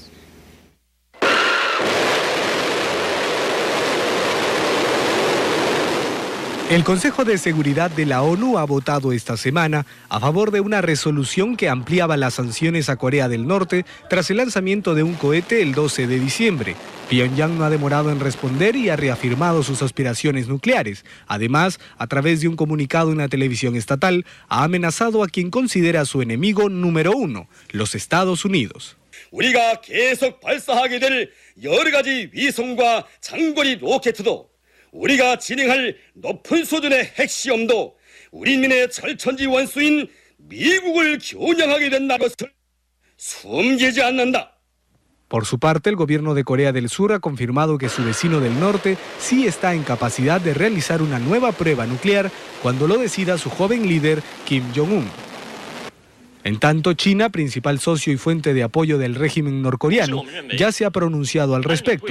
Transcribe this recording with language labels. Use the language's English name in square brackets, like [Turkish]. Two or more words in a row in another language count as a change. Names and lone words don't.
[Spanish] El Consejo de Seguridad de la ONU ha votado esta semana a favor de una resolución que ampliaba las sanciones a Corea del Norte tras el lanzamiento de un cohete el 12 de diciembre. Pyongyang no ha demorado en responder y ha reafirmado sus aspiraciones nucleares. Además, a través de un comunicado en la televisión estatal, ha amenazado a quien considera su enemigo número 1, los Estados Unidos. [Korean] 우리가 계속 발사하게 될 여러 가지 위성과 장거리 로켓도 우리가 진행할 높은 수준의 핵시험도 우리민의 철천지 원수인 미국을 겨냥하게 된다는 것을 숨기지 않는다. [Spanish] Por su parte, el gobierno de Corea del Sur ha confirmado que su vecino del norte sí está en capacidad de realizar una nueva prueba nuclear cuando lo decida su joven líder Kim Jong-un. En tanto, China, principal socio y fuente de apoyo del régimen norcoreano, ya se ha pronunciado al respecto.